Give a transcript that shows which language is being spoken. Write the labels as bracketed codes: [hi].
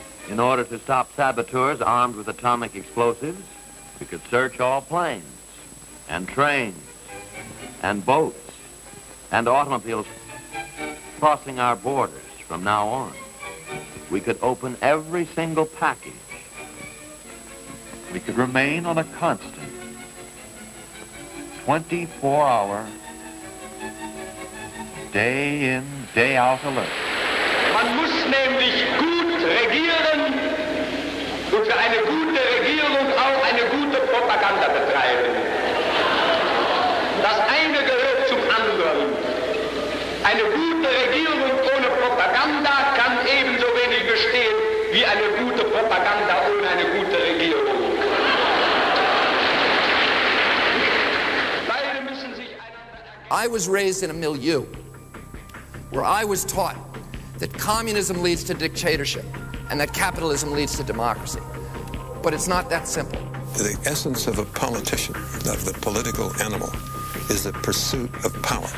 [en] In order to stop saboteurs armed with atomic explosives, we could search all planes and trains and boats and automobiles crossing our borders from now on. We could open every single package. We could remain on a constant 24-hour, day in, day out alert. [de] Man muss nämlich gut regieren und für eine gute Regierung auch eine gute Propaganda betreiben. Das eine gehört zum anderen. Eine gute Regierung ohne Propaganda kann ebenso wenig bestehen wie eine gute Propaganda ohne eine gute Regierung. [en] I was raised in a milieu where I was taught that communism leads to dictatorship and that capitalism leads to democracy. But it's not that simple. The essence of a politician, of the political animal, is the pursuit of power.